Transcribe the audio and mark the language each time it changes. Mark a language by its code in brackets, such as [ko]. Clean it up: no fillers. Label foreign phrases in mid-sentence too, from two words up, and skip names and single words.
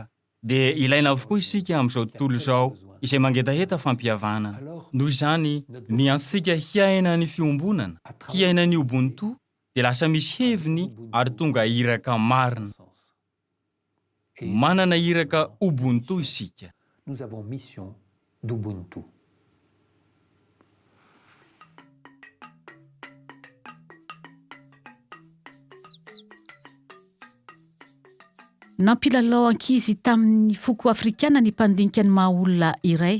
[mg] Dia ilaina avokoa isika amin'izao tontolo izao izay mangetaheta fampihavanana. Noho izany, ny antsika hiaina ny fiombonana, hiaina ny Ubuntu, dia lasa misy heviny ary tonga iraka marina. Manana iraka Ubuntu isika. [fr] Nous avons mission d'Ubuntu. [mg] Nampilalao ankizy tamin'ny foko afrikana ny mpandinika ny maha olona iray.